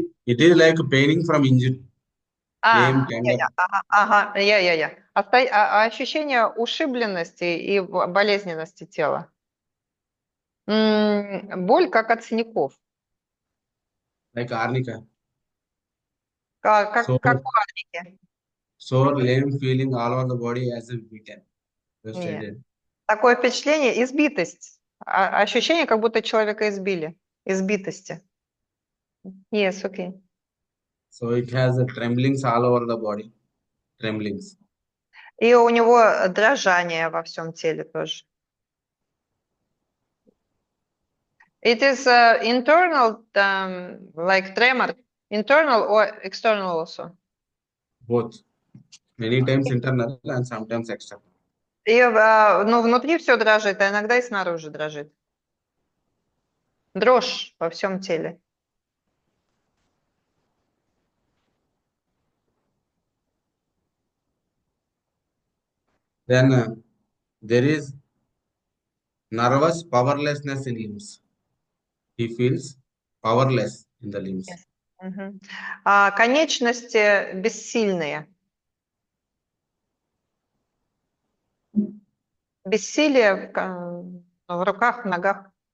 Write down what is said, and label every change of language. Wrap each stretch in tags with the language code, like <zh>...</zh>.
<en>It is like paining from injury. Lame kind of.</en> <ru>Ага, ощущение ушибленности и болезненности тела. Боль, как от синяков.</ru> <en>Like arnica.</en> <ru>Как</ru> <en>So,</en> <ru>у арники.</ru> <en>sore, lame feeling all over the body as if beaten. You</en> <ru>Нет.</ru> <en>stated.</en> <ru>Такое впечатление, избитость. Ощущение, как будто человека избили. Избитости.</ru> <en>Yes, okay. So it has a tremblings all over the body. Tremblings.</en> <ru>И у него дрожание во всем теле тоже.</ru> <en>It is internal, like tremor, internal or external also. Both. Many times internal and sometimes external.</en> <ru>И внутри все дрожит, а иногда и снаружи дрожит. Дрожь во всем теле.</ru> <en>Then there is nervous powerlessness in limbs. He feels powerless in the limbs. Мгм.</en> <ru>Конечности бессильные. Бессилие в руках, в ногах.</ru>